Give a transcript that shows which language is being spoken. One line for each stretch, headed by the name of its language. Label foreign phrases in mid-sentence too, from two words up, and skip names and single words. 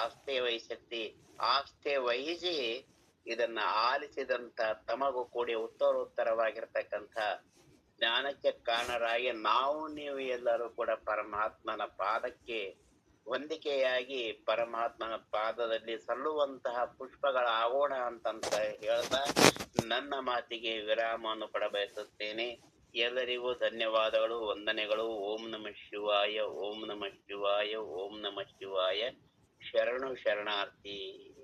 Kannada: ಆಸ್ಥೆ ವಹಿಸಿ ಇದನ್ನ ಆಲಿಸಿದಂತ ತಮಗೂ ಕೂಡಿ ಉತ್ತರೋತ್ತರವಾಗಿರ್ತಕ್ಕಂಥ ಜ್ಞಾನಕ್ಕೆ ಕಾರಣರಾಗಿ ನೀವು ಎಲ್ಲರೂ ಕೂಡ ಪರಮಾತ್ಮನ ಪಾದಕ್ಕೆ ಹೊಂದಿಕೆಯಾಗಿ ಪರಮಾತ್ಮನ ಪಾದದಲ್ಲಿ ಸಲ್ಲುವಂತಹ ಪುಷ್ಪಗಳಾಗೋಣ ಅಂತಂತ ಹೇಳ್ತಾ ನನ್ನ ಮಾತಿಗೆ ವಿರಾಮವನ್ನು ಕೊಡಬಯಸುತ್ತೇನೆ. ಎಲ್ಲರಿಗೂ ಧನ್ಯವಾದಗಳು, ವಂದನೆಗಳು.
Sanskrit: ಓಂ ನಮಃ ಶಿವಾಯ, ಓಂ ನಮಃ ಶಿವಾಯ, ಓಂ ನಮಃ ಶಿವಾಯ.
Kannada: ಶರಣು ಶರಣಾರ್ಥಿ.